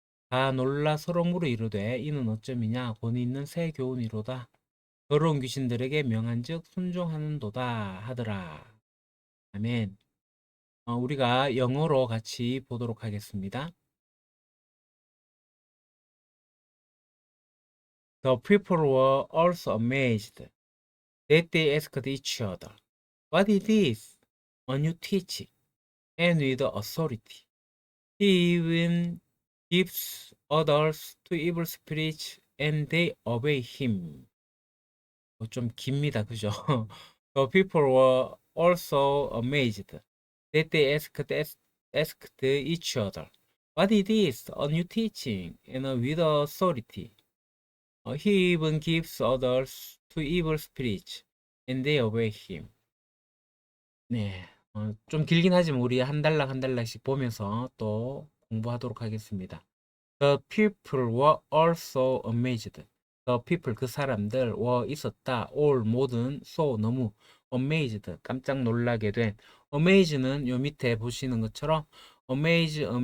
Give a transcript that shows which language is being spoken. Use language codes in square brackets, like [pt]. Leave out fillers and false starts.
[ko] 다 놀라 서로 물어 이르되 이는 어찌함이냐 곧 있는 새 교훈이로다. 더러운 귀신들에게 명한즉 순종하는도다 하더라. 아멘. 우리가 영어로 같이 보도록 하겠습니다. [en] The people were also amazed that they asked each other, "What is this? A new teaching, and with authority. He even gives orders to evil spirits, and they obey him." [ko] 좀 깁니다, 그죠? [en] The people were also amazed that they asked each other, "What is this? A new teaching, and with authority. He even gives orders to evil spirits, and they obey him." [ko] 네, 좀 길긴 하지만 우리 한 달락 한 달락씩 보면서 또 공부하도록 하겠습니다. [en] The people were also amazed. The people, [ko] 그 사람들, were 있었다. all, 모든, so, 너무, amazed, 깜짝 놀라게 된. amaze는 요 밑에 보시는 것처럼 amazed.